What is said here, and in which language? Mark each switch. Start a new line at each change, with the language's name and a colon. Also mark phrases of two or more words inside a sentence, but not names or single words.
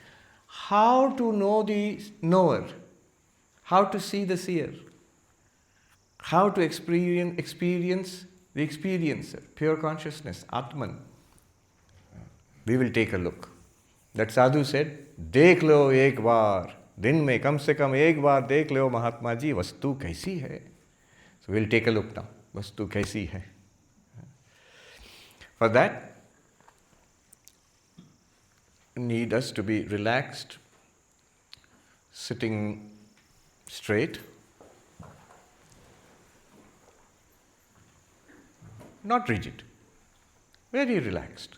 English: How to know the knower? How to see the seer? How to experience the experiencer, pure consciousness, Atman? We will take a look. That sadhu said,
Hindi: "देख लो एक बार, दिन में कम से कम एक बार देख लो महात्मा जी, वस्तु कैसी है?"
English: So we'll take a look now.
Hindi: वस्तु कैसी है?
English: For that, need us to be relaxed, sitting straight, not rigid, very relaxed.